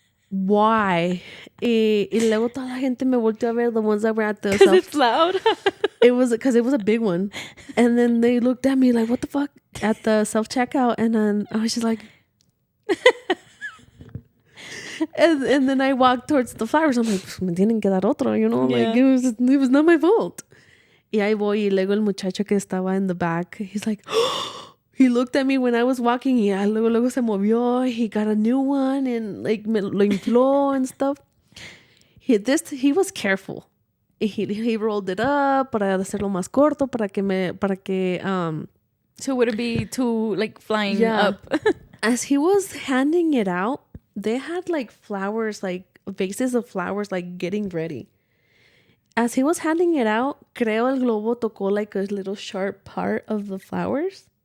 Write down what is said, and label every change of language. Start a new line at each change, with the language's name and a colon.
Spanish: Why? Y luego toda la gente me volteó a ver,
English: the ones that were at the... Because it's loud. Because it was a big one. And then they looked at me like, what the fuck? At the self-checkout. And then I was just like... and then I walked towards the flowers. I'm like,
Spanish: me tienen que dar otro,
English: you know? Yeah. Like, it was not my fault.
Spanish: Y ahí voy, y luego el muchacho que estaba
English: in the back, he's like... He looked at me when I was walking,
Spanish: y luego se movió.
English: He got a new one, and like
Spanish: me lo infló
English: and stuff. He was careful. He rolled it up
Spanish: para hacerlo más corto, para que
English: So would it be too like flying up? As he was handing it out, they had like flowers, like vases of flowers, like getting ready. As he was handing it out,
Spanish: creo el globo tocó
English: like a little sharp part of the flowers.